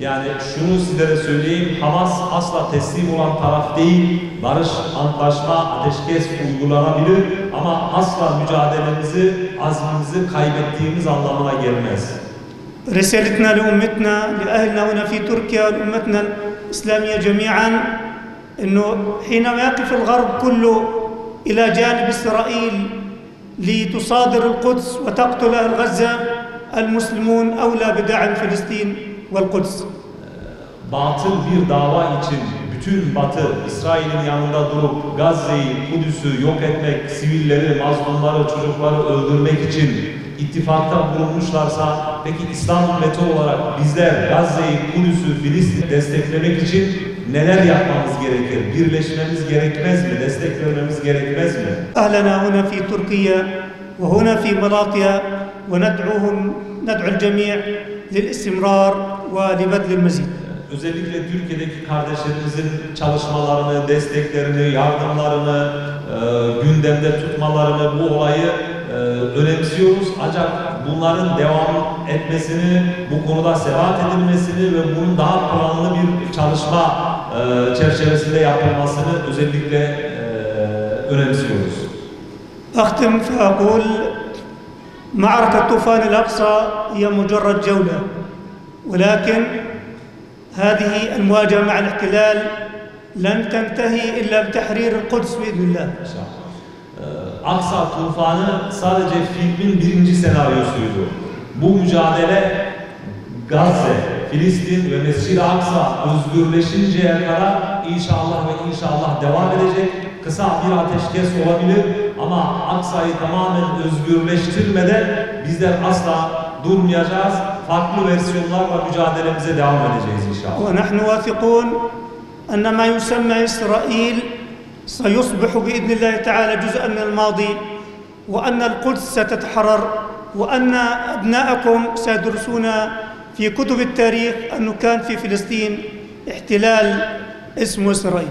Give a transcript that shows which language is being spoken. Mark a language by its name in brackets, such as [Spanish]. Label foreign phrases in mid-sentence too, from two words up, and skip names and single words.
[Turkish] Yani şunu sizlere söyleyeyim, Hamas asla teslim olan taraf değil, barış, antlaşma, ateşkes uygulanabilir ama asla mücadelemizi, azmimizi kaybettiğimiz anlamına gelmez. [Arabic] رسالتنا لأمتنا لأهلنا هنا في تركيا ولأمتنا الإسلامية جميعا أنه حينما يقف الغرب كله إلى جانب إسرائيل لتصادر القدس وتقتل أهل غزة المسلمون أولى بدعم فلسطين والقدس. [Turkish] Batıl bir dava için bütün Batı, İsrail'in yanında durup Gazze'yi, Kudüs'ü yok etmek, sivilleri, mazlumları, çocukları öldürmek için ittifakta bulunmuşlarsa, peki İslam ümmeti olarak bizler Gazze'yi, Kudüs'ü, Filistin'i desteklemek için neler yapmamız gerekir? Birleşmemiz gerekmez mi? Desteklememiz gerekmez mi? [Arabic] أهلنا هنا في تركيا وهنا في ملاطيا وندعو الجميع للاستمرار ولبذل المزيد. [Turkish] Özellikle Türkiye'deki kardeşlerimizin çalışmalarını, desteklerini, yardımlarını, gündemde tutmalarını, bu olayı önemsiyoruz. Ancak bunların devam etmesini, bu konuda sebat edilmesini ve bunun daha planlı bir çalışma çerçevesinde yapılmasını özellikle önemsiyoruz. [Arabic] أختم فأقول معركة طوفان الأقصى هي مجرد جولة ولكن هذه المواجهة مع الاحتلال لن تنتهي إلا بتحرير القدس بإذن الله. [Turkish] Aksa tufanı sadece filmin birinci senaryosuydu. Bu mücadele Gazze, Filistin ve Mescid-i Aksa özgürleşinceye kadar inşallah devam edecek. Kısa bir ateşkes olabilir ama Aksa'yı tamamen özgürleştirmeden bizler asla durmayacağız. Farklı versiyonlarla mücadelemize devam edeceğiz inşallah. [Arabic] ونحن واثقون أن ما يسمى إسرائيل سيصبح بإذن الله تعالى جزءا من الماضي وأن القدس ستتحرر وأن أبناءكم سيدرسون في كتب التاريخ أنه كان في فلسطين احتلال اسمه إسرائيل.